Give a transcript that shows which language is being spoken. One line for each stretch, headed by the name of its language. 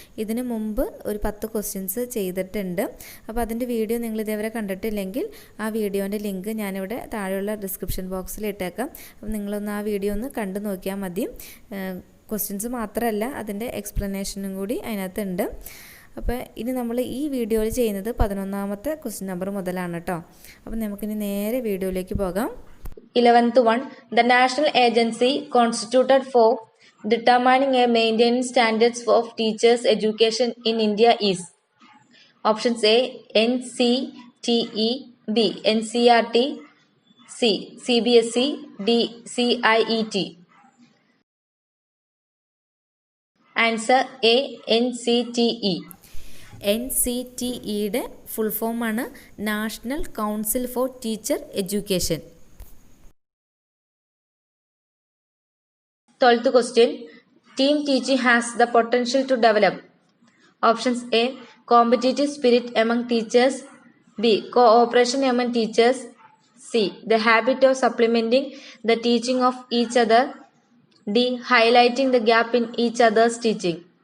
Malayalam: ഇതിന് മുമ്പ് ഒരു 10 ക്വസ്റ്റ്യൻസ് ചെയ്തിട്ടുണ്ട്. അപ്പോൾ അതിൻ്റെ വീഡിയോ നിങ്ങൾ ഇതേവരെ കണ്ടിട്ടില്ലെങ്കിൽ ആ വീഡിയോൻ്റെ ലിങ്ക് ഞാനിവിടെ താഴെയുള്ള ഡിസ്ക്രിപ്ഷൻ ബോക്സിൽ ഇട്ടേക്കാം. അപ്പോൾ നിങ്ങളൊന്ന് ആ വീഡിയോ ഒന്ന് കണ്ടു നോക്കിയാൽ മതി. ക്വസ്റ്റ്യൻസ് മാത്രമല്ല, അതിൻ്റെ എക്സ്പ്ലനേഷനും കൂടി അതിനകത്തുണ്ട്. അപ്പോൾ ഇനി നമ്മൾ ഈ വീഡിയോയിൽ ചെയ്യുന്നത് 11ാമത്തെ ക്വസ്റ്റ്യൻ നമ്പർ മുതലാണ് കേട്ടോ. അപ്പോൾ നമുക്കിനി നേരെ വീഡിയോയിലേക്ക് പോകാം.
English: 11th one, the national agency constituted for determining a maintenance standards of teachers education in India is options A, NCTE, B, NCERT, C, CBSE, D, CIET. Answer A, NCTE.
Malayalam: NCTEയുടെ full ഫോമാണ് national council four teacher education.
English: 12th question, team teaching has the potential to develop options A, competitive spirit among teachers, B, cooperation among teachers, C, the habit of supplementing the teaching of each other, D, highlighting the gap in each other's teaching.